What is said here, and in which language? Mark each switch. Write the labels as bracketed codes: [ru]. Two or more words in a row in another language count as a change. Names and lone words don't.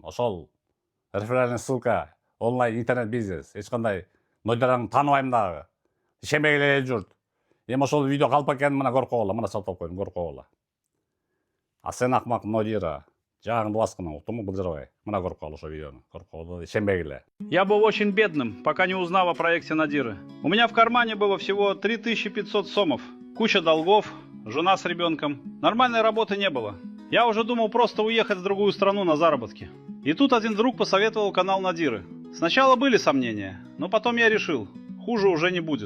[ru] Ошол реферальный ссылка, онлайн интернет бизнес. [ky] Эч кандай Нодираны тааныбайм дагы. Ишенбей эле журт. Эми ошол видео калп экенин мына көрүп койгула, мына чалып коюм, көрүп койгула. А сен акмак Нодира, жаагыңды баскына, уктуңбу былжырабай. Мына көрүп койгула ошо видеону, көрүп койгула, ишенбегиле. [ru] Я был очень бедным, пока не узнал о проекте Надиры. У меня в кармане было всего 3500 сомов, куча долгов, жена с ребенком. Нормальной работы не было. Я уже думал просто уехать в другую страну на заработки. И тут один друг посоветовал канал Надиры. Сначала были сомнения, но потом я решил, хуже уже не будет.